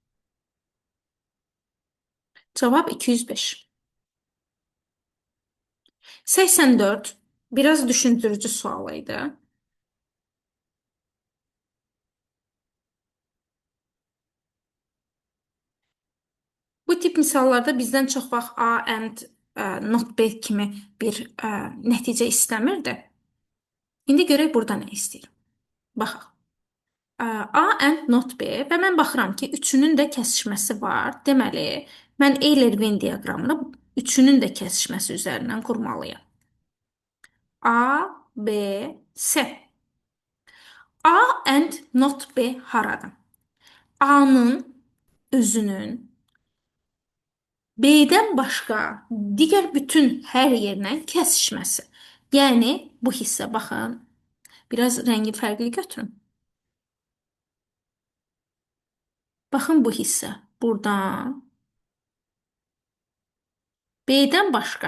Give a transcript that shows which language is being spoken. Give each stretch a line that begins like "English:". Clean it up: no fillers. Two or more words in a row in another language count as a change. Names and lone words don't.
Azerbaijani: Cavab 205. 84 biraz düşündürücü sual idi. Bu tip misallarda bizdən çox vaxt
English: A and not B
Azerbaijani: kimi bir nəticə istəmirdi. İndi görək burada nə istəyir. Baxaq.
English: A and not B
Azerbaijani: və mən baxıram ki, üçünün də kəsişməsi var. Deməli, mən Euler-Venn diaqramını üçünün də kəsişməsi üzərindən qurmalıyam. A, B, S.
English: A and not B haradır?
Azerbaijani: A-nın özünün B-dən başqa digər bütün hər yerlə kəsişməsi. Yəni bu hissə baxın, biraz rəngi fərqli götürün. Baxın bu hissə buradan B-dən başqa.